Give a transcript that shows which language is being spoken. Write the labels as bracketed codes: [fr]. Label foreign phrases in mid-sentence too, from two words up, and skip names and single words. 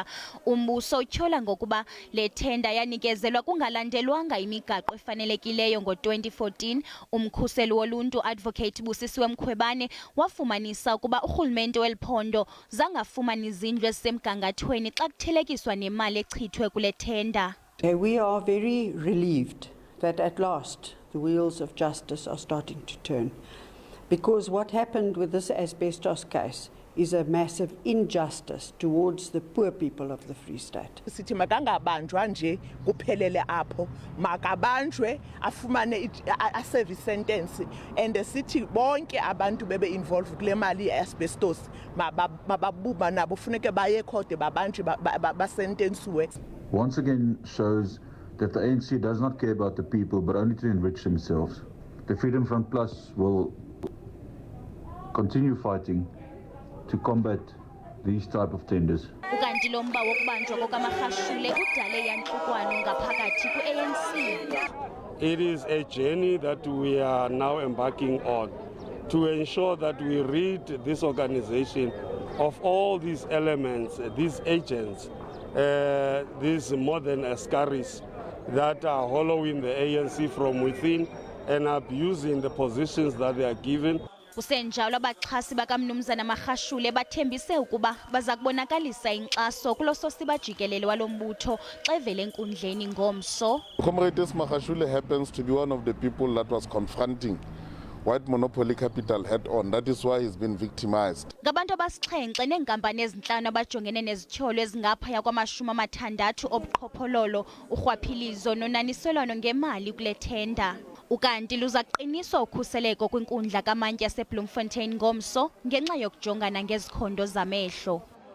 [xh] Umbuso utyhola ngokuba le thenda yanikezelwa kungalandelwanga imigaqo efanelekileyo ngo-2014. Umkhuseli woluntu Advocate Busisiwe Mkhwebane wafumanisa kuba urhulumente weliphondo zangafumani izindlu ezisemgangathweni xa kuthelekiswa nemali echithwe kule tenda. [en] We are very relieved that at last the wheels of justice are starting to turn, because what happened with this asbestos case is a massive injustice towards the poor people of the Free State. [xh] Sithi makangabanjwa nje kuphelele apho, makabanjwe afumane [en] a service sentence, and [xh] sithi bonke abantu bebe involved kule mali asbestos mababuba nabo funeke baye court babanjwe basentensiwe. [en] Once again shows that the ANC does not care about the people but only to enrich themselves. The Freedom Front Plus will continue fighting to combat these type of tenders. [xh] Ukanti lo mba wokubanjwa kokaMagashule udale yantlukwano ngaphakathi kweANC. [en] It is a journey that we are now embarking on to ensure that we rid this organization of all these elements, these agents, these modern scaries that are hollowing the ANC from within and abusing the positions that they are given. [xh] Kusenjalo abaxhasi bakamnumzana Magashule bathembise ukuba baza kubonakalisa inkxaso kulo sosiba jikelele walombutho xa uvel'enkundleni ngomso. [en] Comrade Ace Magashule happens to be one of the people that was confronting white monopoly capital head on. That is why he's been victimized. [xh] Ngabantu abasixhenxe neenkampani ezintlanu abajongene nezityholo ezingaphaya kwama-60 obuqhophololo, urhwaphilizo nonaniselwano ngemali kule tenda. Ukanti luza kuqiniswa ukhuseleko kwinkundla kaMantye yaseBloemfontein ngomso ngenxa yokujongana ngezikhondo zamehlo.